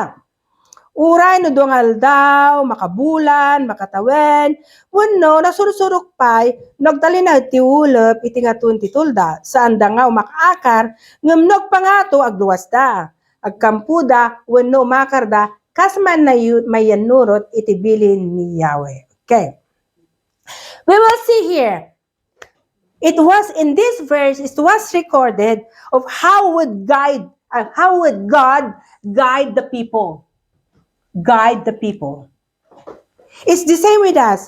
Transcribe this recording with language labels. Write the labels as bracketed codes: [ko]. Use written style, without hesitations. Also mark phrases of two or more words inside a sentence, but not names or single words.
[ilo] Uray no dongal daw, makabulan, makatawen, wenno nasursurok pay, nagtalinad ti ulap iti ngatun ti tulda, saan da nga umakaakar, ngamnog pangato agluwas da. Agkampuda, wenno makarda, kasman na mayanurot iti bilin ni Yahweh. [en] Okay. We will see here. It was in this verse, it was recorded of how would God guide the people. Guide the people. It's the same with us.